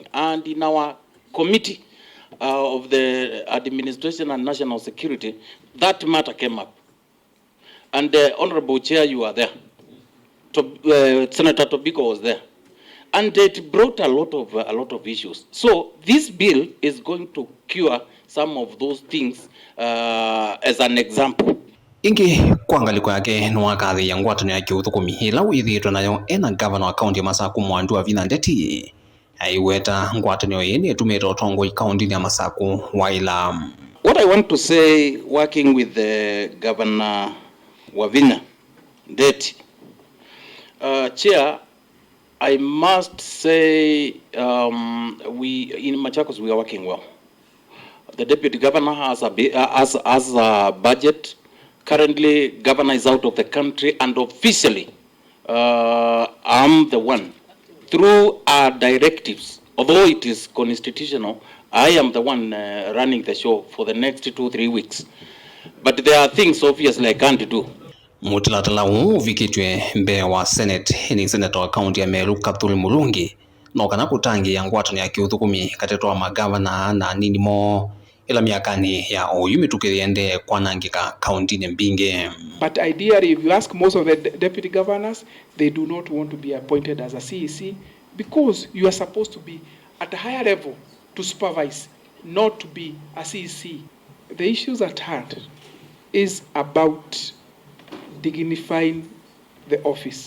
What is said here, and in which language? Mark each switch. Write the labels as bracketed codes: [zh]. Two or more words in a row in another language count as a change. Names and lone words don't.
[en] And in our committee of the administration and national security, that matter came up. And the Honorable Chair, you are there. Senator Tobiko was there. And it brought a lot of issues. So this bill is going to cure some of those things as an example. [kam] Ingi kuangaliko yake nwakathi ya ngwatanio ya kiuthukumi ila withitwe nayo ena gavana wa kaunti ya Masaku Mwandu vinya ndeti aiweta ngwatanio yene etumite utongoi kaundini ya Masaku waila. [en] What I want to say, working with the governor [kam] wa vinya ndeti, [en] Chair, I must say we in Machakos we are working well. The deputy governor has a budget. Currently, governor is out of the country, and officially, I'm the one. Through our directives, although it is constitutional, I am the one running the show for the next 2-3 weeks. But there are things obviously I can't do. [kam] Mutalatala uvikitwe mbee wa senate ni senator wa kaunti ya Meru Kathuri Mulungi nokana kutangi ya ngwatanio ya kiuthukumi katetwa magavana na Anini mo ila miakani ya oyumitukithya kwanangika kaunti mbingi. [en] But ideally, if you ask most of the deputy governors, they do not want to be appointed as a CEC because you are supposed to be at a higher level to supervise, not to be a CEC. The issues at hand is about dignifying the office.